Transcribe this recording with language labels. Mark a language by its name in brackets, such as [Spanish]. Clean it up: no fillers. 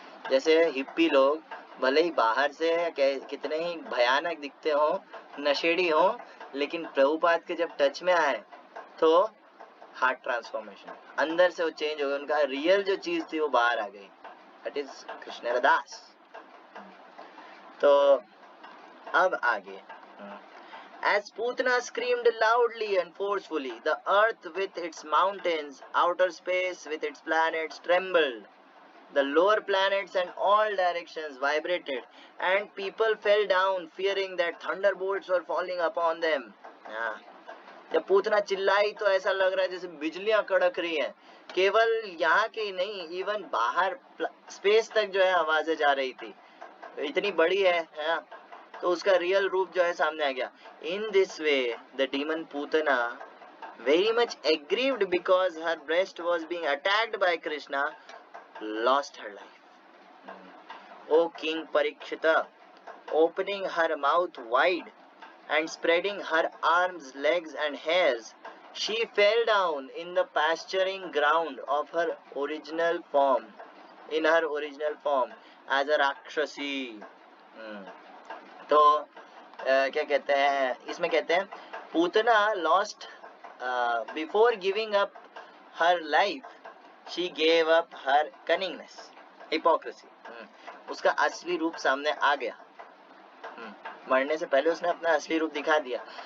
[Hindi] जैसे हिप्पी लोग भले ही बाहर से कितने ही भयानक दिखते हो, नशेड़ी हो, लेकिन प्रभुपाद के जब टच में आए तो हार्ट ट्रांसफॉर्मेशन, अंदर से वो चेंज हो गया, उनका रियल जो चीज थी वो बाहर आ गई। [English] That is Krishna Das. [Hindi] तो अब आगे, [English] As Putana screamed loudly and forcefully, the earth with its mountains, outer space with its planets trembled. The lower planets and all directions vibrated, and people fell down, fearing that thunderbolts were falling upon them. [Hindi] हाँ, जब पूतना चिल्लाई तो ऐसा लग रहा है जैसे बिजलियां कड़क रही हैं। केवल यहाँ के ही नहीं, इवन बाहर स्पेस तक जो है आवाजें जा रही थी, इतनी बड़ी है। तो उसका रियल रूप जो है सामने आ गया। [English] In this way the demon Putana, very much aggrieved because her breast was being attacked by Krishna, lost her life. O King Parikshita, opening her mouth wide and spreading her arms, legs and hairs, she fell down in the pasturing ground of her original form, in her original form as a Rakshasi. [Hindi] तो क्या कहते हैं इसमें, कहते हैं [English] Putana lost before giving up her life, she gave up her cunningness, hypocrisy. [Hindi] उसका असली रूप सामने आ गया। मरने से पहले उसने अपना असली रूप दिखा दिया।